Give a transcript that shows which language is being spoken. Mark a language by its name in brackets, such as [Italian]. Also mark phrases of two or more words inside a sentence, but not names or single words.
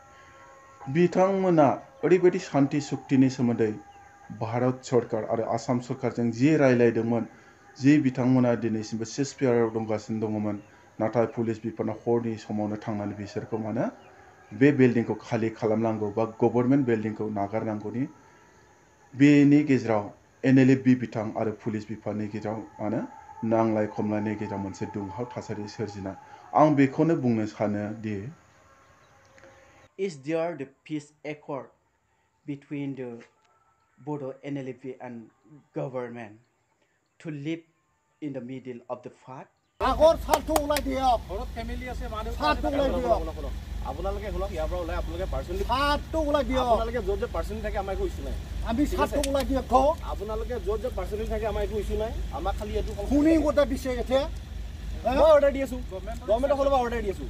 [Bodo] बिथांमोना ओरैबायदि शान्ति सुक्तिनि सोमोन्दै भारत सरकार आरो आसाम सरकारजों जि रायलायदोंमोन, जि बिथांमोना दिनैसिमबो सिजफायाराव दंगासिनो दङमोन, नाथाय पुलिस बिफाना हरनि समावनो थांनानै बिसोरखौ मानो बे बिल्डिंखौ खालि खालामनांगौ बा गभर्नमेन्ट बिल्डिंखौ नागारनांगौनि बेनि गेजेराव NLFB बिथां आरो पुलिस बिफाननि गेजेराव मानो नांलाय खमलायनि गेजेराव मोनसे दुंहाव थासारि सोरजिना। आं बेखौनो बुंनो सानो दि [English] Is there the peace accord between the Bodo NLFB and government to live in the middle of the fight? [Assamese] আগৰ ছাৰটো ওলাই দিয়ক। ঘৰত ফেমিলি আছে, মানুহ ছাৰটো ওলাই দিয়ক। আপোনালোকে হলক ইয়াৰ পৰা ওলাই আপোনালোকে পাৰ্চনেলি ছাৰটো ওলাই দিয়ক। আপোনালোকে য'ত য'ত পাৰ্চনেলি থাকে আমাৰ একো ইছ্যু নাই। আমি ছাৰটো ওলাই দিয়ক। আপোনালোকে য'ত য'ত পাৰ্চনেলি থাকে আমাৰ একো ইছ্যু নাই। আমাক খালি এইটো শুনি গোটা দিছে এতিয়া। মই অৰ্ডাৰ দি আছোঁ, গভৰ্ণমেণ্টৰ ফালৰ পৰা অৰ্ডাৰ দি আছোঁ।